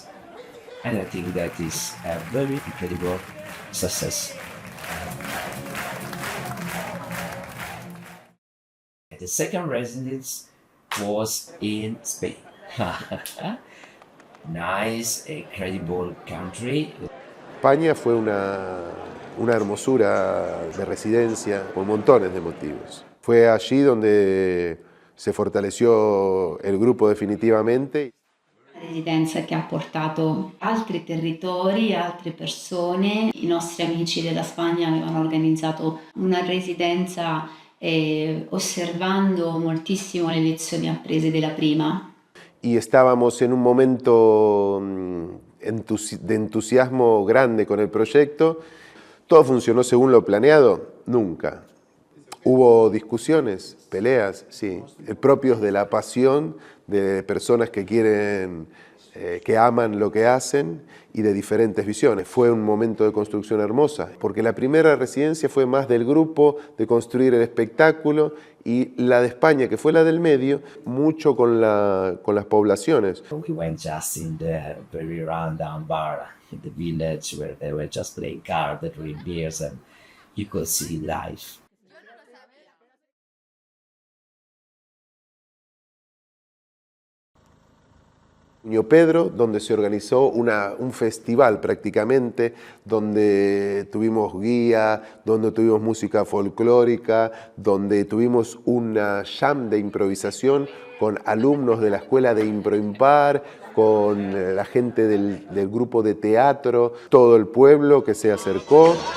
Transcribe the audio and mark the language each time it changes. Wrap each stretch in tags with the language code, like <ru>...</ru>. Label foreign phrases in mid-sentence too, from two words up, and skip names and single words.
<en>And I think that is a very incredible success. The second residence was in Spain. Nice, incredible country.</en> <es>España fue una hermosura de residencia por montones de motivos. Fue allí donde se fortaleció el grupo definitivamente.</es> <it>Una residenza che ha portato altri territori, altre persone. I nostri amici della Spagna avevano organizzato una residenza osservando moltissimo le lezioni apprese della prima.</it> <es>Y estábamos en un momento de entusiasmo grande con el proyecto. ¿Todo funcionó según lo planeado? Nunca. Hubo discusiones, peleas, sí, propios de la pasión de personas que quieren, que aman lo que hacen y de diferentes visiones. Fue un momento de construcción hermosa, porque la primera residencia fue más del grupo, de construir el espectáculo, y la de España, que fue la del medio, mucho con las poblaciones.</es> <en>We went just in the very rundown bar in the village where they were just playing cards, drinking beers, and you could see life.</en> <es>Ño Pedro, donde se organizó un festival prácticamente, donde tuvimos guía, donde tuvimos música folclórica, donde tuvimos una jam de improvisación con alumnos de la escuela de Improimpar, con la gente del grupo de teatro, todo el pueblo que se acercó.</es>